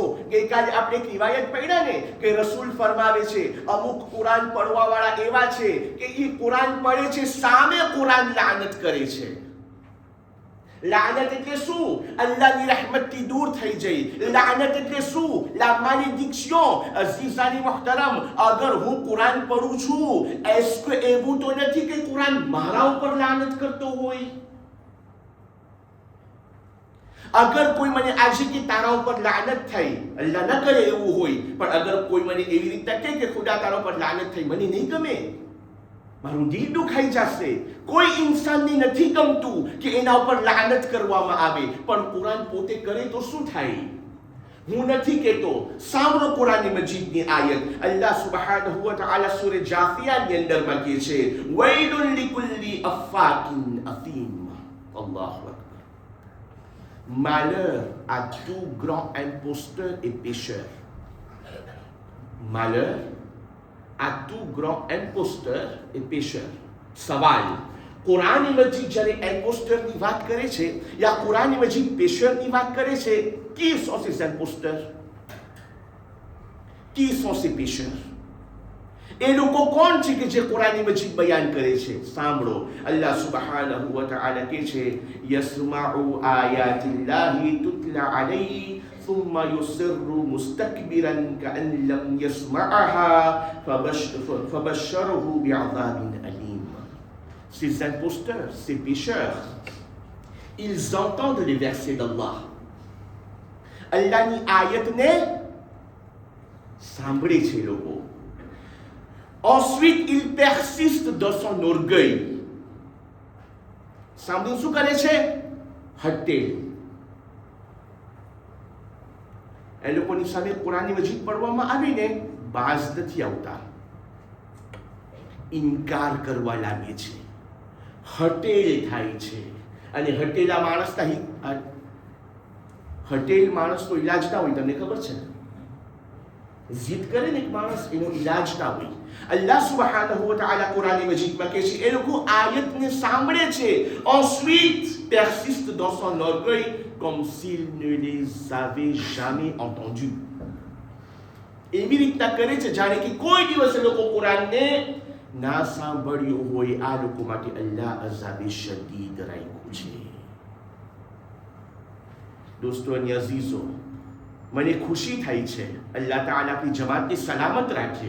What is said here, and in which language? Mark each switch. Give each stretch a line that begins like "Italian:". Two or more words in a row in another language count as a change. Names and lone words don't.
Gujarati: ગઈકાલે આપણે એક રિવાયત પઢ્યા ને કે રસૂલ ફરમાવે છે અમુક કુરાન પડવાવાળા એવા છે કે એ કુરાન પડે છે, સામે કુરાન લાનત કરે છે. લાનત એટલે શું? અલ્લાહની રહેમતથી દૂર થઈ જઈ. લાનત એટલે શું?
French: la malédiction.
Gujarati: અઝીઝાની મુહતરમ, અગર હું કુરાન પઢું છું,
French: est-ce que
Gujarati: એવું તો નથી કે કુરાન મારા ઉપર લાનત કરતો હોય? અગર કોઈ મને આજે કે તારા ઉપર લાનત થઈ, અલ્લાહ ન કરે એવું હોય, પણ અગર કોઈ મને એવી રીતે કહે કે ખુદા તારા ઉપર લાનત થઈ, મને નહીં ગમે, મારું દિલ દુખાઈ જશે. કોઈ ઇન્સાનને નથી ગમતું કે એના ઉપર લાનત કરવામાં આવે, પણ કુરાન પોતે કરે તો શું થાય? હું નથી કહેતો. સાંભળો કુરાન મજીદની આયત.
Arabic: الله سبحانه وتعالى
Gujarati: સૂરે જાથિયાની અંદરમાં કહે છે
Arabic: ويل لكل أفاك أثيم. الله أكبر.
French: Malheur à tout grand imposteur et pécheur. Malheur à tout grand imposteur et pécheur.
Gujarati: સવાલ, કુરાન મજીદ જ્યારે imposteur ની વાત કરે છે યા કુરાન મજીદ pécheur ની વાત કરે છે,
French: qui sont ces imposteurs? Qui sont ces pécheurs?
Gujarati: એ લોકો કોણ છે કે જે કુરાન મજીદ બયાન કરે છે? સાંભળો,
Arabic: الله سبحانه وتعالى
Gujarati: કહે છે
Arabic: يسمع آيات الله تتلى عليه ثم يصر مستكبرا كأن لم يسمعها فبشره بعذاب أليم.
French: Ces imposteurs, ces pécheurs ils entendent les versets d'Allah.
Gujarati: Allahની આયતને સાંભળે છે લોકો.
French: Ensuite, il persiste dans son orgueil.
Gujarati: સાંભળીને શું કરે છે? હટે. એ લોકોની સામે કુરાન મજીદ પડવામાં આવીને બાજ નથી આવતા, ઇનકાર કરવા લાગે છે, હટેલ થાય છે. અને હટેલા માણસના હટેલ માણસનો ઈલાજ ના હોય, તમને ખબર છે? જીદ કરે ને એક માણસ, એનો ઈલાજ ના હોય.
Arabic: الله سبحانه وتعالى
Gujarati: કુરાન મજીદમાં કહે છે એ લોકો આયતને સાંભળે છે,
French: ensuite persiste dans son orgueil comme s'il ne les avait jamais entendus.
Gujarati: એવી રીતના કરે છે જાણે કે કોઈ દિવસ એ લોકો કુરાનને ના સાંભળ્યું હોય. આ લોકો માટે અલ્લાહ અઝાબે શદીદ રાખ્યું છે. દોસ્તો અને અઝીઝો, મને ખુશી થાય છે અલ્લાહ તાઆલા આપણી જમાતને સલામત રાખે.